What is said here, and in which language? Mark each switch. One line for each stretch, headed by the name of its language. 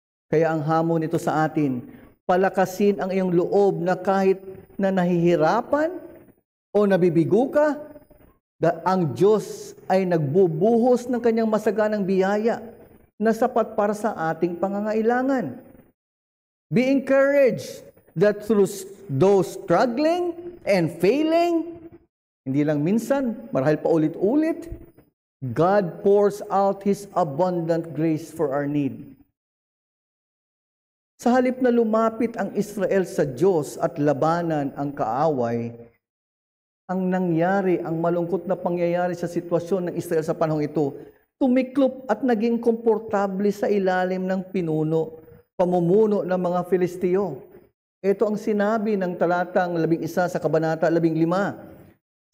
Filipino: Kaya ang hamon nito sa atin, palakasin ang iyong loob na kahit na nahihirapan o nabibigo ka, ang Diyos ay nagbubuhos ng Kanyang masaganang biyaya na sapat para sa ating pangangailangan.
English: Be encouraged that through those struggling and failing,
Filipino: hindi lang minsan, marahil pa ulit-ulit,
English: God pours out His abundant grace for our need.
Filipino: Sa halip na lumapit ang Israel sa Diyos at labanan ang kaaway, ang nangyari, ang malungkot na pangyayari sa sitwasyon ng Israel sa panahong ito, tumiklop at naging komportable sa ilalim ng pamumuno ng mga Filisteo. Ito ang sinabi ng talatang 11 sa Kabanata 15.